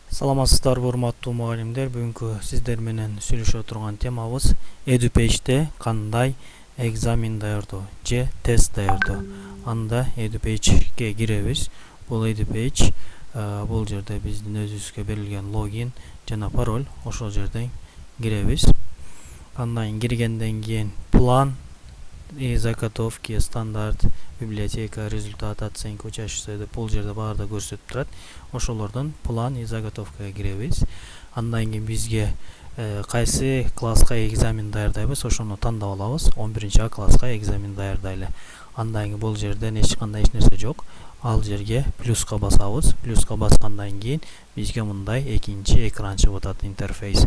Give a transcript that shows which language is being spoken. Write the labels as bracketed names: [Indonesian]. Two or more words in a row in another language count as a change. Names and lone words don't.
[Kyrgyz] Саламатсыздар, урматтуу мугалимдер. Бүгүнкү сиздер менен сүйлөшө турган темабыз EduPage'де кандай экзамен даярдоо же тест даярдоо. Анда EduPage'ге киребиз. Бул EduPage бул жерде биздин өзүбүзгө берилген логин жана пароль, ошол жерден киребиз. Андан киргенден кийин [Russian] план и заготовки, стандарт, библиотека, результат, оценка, учащийся [Kyrgyz] деп бул жерде баардыгы көрсөтүп турат. Ошолордон [Russian] план и заготовкага [Kyrgyz] киребиз. Андан кийин бизге кайсы класска экзамен даярдайбыз, ошону тандап алабыз. 11-А класска экзамен даярдайлы. Андан кийин бул жерден эч нерсе жок. Ал жерге плюска басабыз. Плюска баскандан кийин бизге мындай экинчи экран чыгып атат, интерфейс.